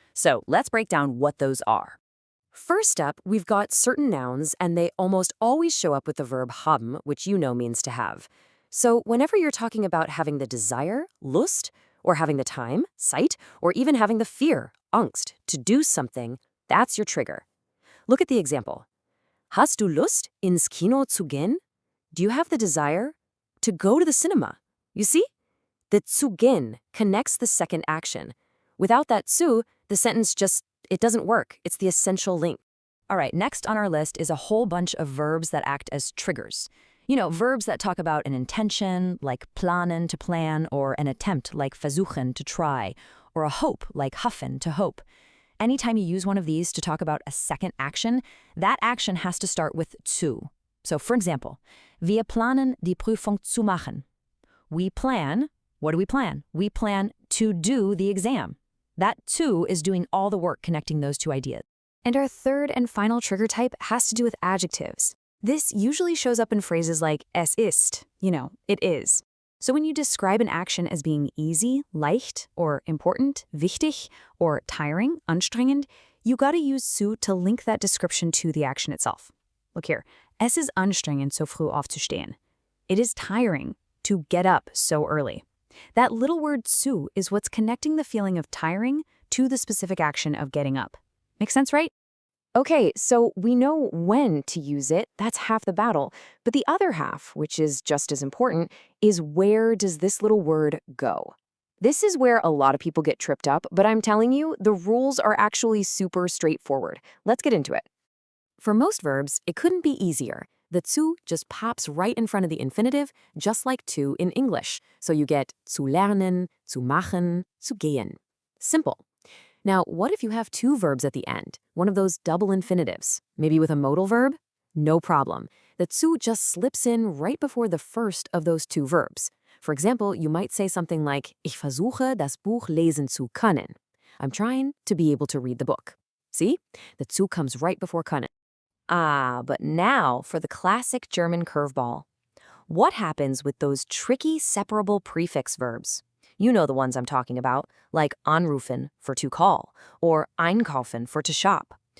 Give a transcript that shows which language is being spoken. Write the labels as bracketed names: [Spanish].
[English] So let's break down what those are. First up, we've got certain nouns, and they almost always show up with the verb haben, which you know means to have. So whenever you're talking about having the desire, Lust, or having the time, Zeit, or even having the fear, Angst, to do something, that's your trigger. Look at the example. [German] Hast du Lust, ins Kino zu gehen? [English] Do you have the desire to go to the cinema? You see? The zu gehen connects the second action. Without that zu, the sentence it doesn't work. It's the essential link. All right, next on our list is a whole bunch of verbs that act as triggers. You know, verbs that talk about an intention, like planen, to plan, or an attempt, like versuchen, to try, or a hope, like hoffen, to hope. Anytime you use one of these to talk about a second action, that action has to start with zu. So, for example, [German] wir planen die Prüfung zu machen. [English] We plan, what do we plan? We plan to do the exam. That to is doing all the work connecting those two ideas. And our third and final trigger type has to do with adjectives. This usually shows up in phrases like [German] es ist, [English] it is. So when you describe an action as being easy, leicht, or important, wichtig, or tiring, anstrengend, you gotta use zu to link that description to the action itself. Look here, [German] es ist anstrengend, so früh aufzustehen. [English] It is tiring to get up so early. That little word zu is what's connecting the feeling of tiring to the specific action of getting up. Make sense, right? Okay, so we know when to use it, that's half the battle. But the other half, which is just as important, is where does this little word go? This is where a lot of people get tripped up, but I'm telling you, the rules are actually super straightforward. Let's get into it. For most verbs, it couldn't be easier. The zu just pops right in front of the infinitive, just like to in English. So you get [German] zu lernen, zu machen, zu gehen. [English] Simple. Now, what if you have two verbs at the end, one of those double infinitives, maybe with a modal verb? No problem. The zu just slips in right before the first of those two verbs. For example, you might say something like, [German] Ich versuche, das Buch lesen zu können. [English] I'm trying to be able to read the book. See? The zu comes right before können. But now for the classic German curveball. What happens with those tricky separable prefix verbs? You know the ones I'm talking about, like anrufen for to call, or einkaufen for to shop.